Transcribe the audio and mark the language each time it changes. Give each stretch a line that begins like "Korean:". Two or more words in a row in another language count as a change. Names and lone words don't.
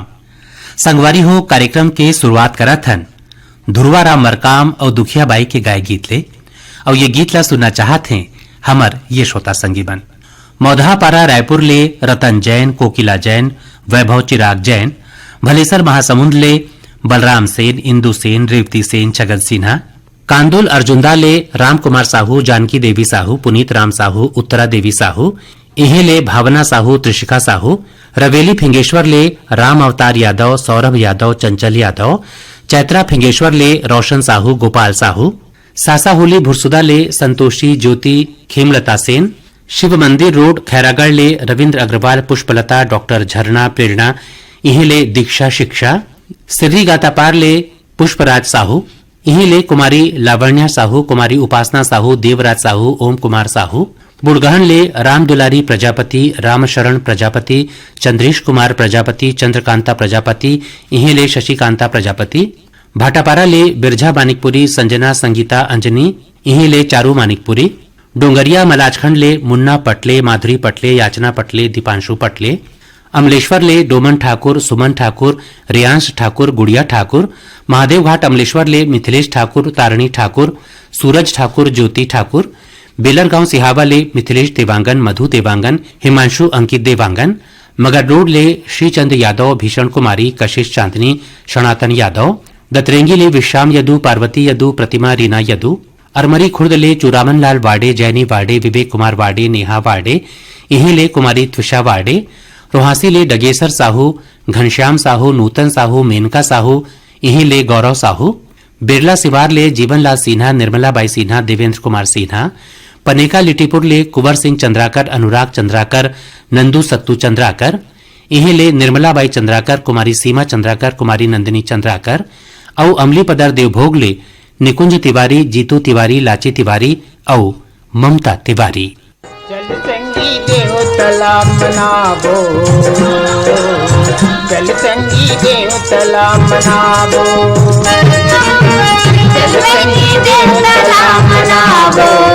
Chhattisgarhi: संगवारी हो कार्यक्रम के शुरुआत करत हन ध्रुवा राम मरकाम और दुखिया बाई के गाय गीत ले और ये गीत ला सुनना चाहत हैं हमर ये श्रोता संगी बन मौधापारा रायपुर ले रतन जैन, कोकिला जैन, वैभव चिराग जैन, भलेसर महासमुंद ले बलराम सेन, इंदु सेन, रेवती सेन, छगन सिन्हा, कांदुल अर्जुंदा ले राम कुमार साहू, जानकी देवी साहू, पुनीत राम साहू, उत्तरा देवी साहू, इहे ले भावना साहू, त्रिशिका साहू, रवेली फिंगेश्वर ले राम अवतार यादव, सौरभ यादव, चंचल यादव, चैत्रा फिंगेश्वर ले रोशन साहू, गोपाल साहू, सासाहुली भुरसुदा ले संतोषी ज्योति, खेमलता सेन, शिव मंदिर रोड खैरागढ़ ले रविंद्र अग्रवाल, पुष्पलता, डॉक्टर झरना, प्रेरणा, इहे ले दीक्षा शिक्षा, सिर्री गातापार ले पुष्पराज साहू, इही ले कुमारी लावण्या साहू, कुमारी उपासना साहू, देवराज साहू, ओम कुमार साहू, बुड़गहन ले राम दुलारी प्रजापति, रामशरण प्रजापति, चंद्रेश कुमार प्रजापति, चंद्रकांता प्रजापति, इही ले शशिकांता प्रजापति, भाटापारा ले बिरझा मानिकपुरी, संजना, संगीता, अंजनी, इही ले चारू मानिकपुरी, डोंगरिया मलाजखंड ले मुन्ना पटले, माधुरी पटले, याचना पटले, दीपांशु पटले, अमलेश्वर ले डोमन ठाकुर, सुमन ठाकुर, रियांश ठाकुर, गुड़िया ठाकुर, महादेव घाट अमलेश्वर ले मिथिलेश ठाकुर, तारणी ठाकुर, सूरज ठाकुर, ज्योति ठाकुर, बेलरगांव सिहावा ले मिथिलेश देवांगन, मधु देवांगन, हिमांशु अंकित देवांगन, मगर रोड ले श्रीचंद यादव, भीषण कुमारी, कशिश चांदनी, सनातन यादव, दतरेंगी ले विश्राम यदु, पार्वती यदु, प्रतिमा रीना यदु, अरमरी खुर्द ले चुरामन लाल वाडे, जैनी वाडे, विवेक कुमार वाडे, नेहा वाडे, इही ले कुमारी त्विषा वाडे, रोहासी ले डगेसर साहू, घनश्याम साहू, नूतन साहू, मेनका साहू, इही ले गौरव साहू, बिरला सिवार ले जीवनलाल सिन्हा, निर्मला बाई सिन्हा, देवेंद्र कुमार सिन्हा, पनेका लिटीपुर ले कुंवर सिंह चंद्राकर, अनुराग चंद्राकर, नंदू सत्तू चंद्राकर, इही ले निर्मला बाई चंद्राकर, कुमारी सीमा चंद्राकर, कुमारी नंदिनी चंद्राकर, औ अमली पदर देवभोग ले निकुंज तिवारी, जीतू तिवारी, लाची तिवारी औ ममता तिवारी। चल संगी देव तला मनाबो, चल संगी देव तला मनाबो, चल संगी देव तला मनाबो,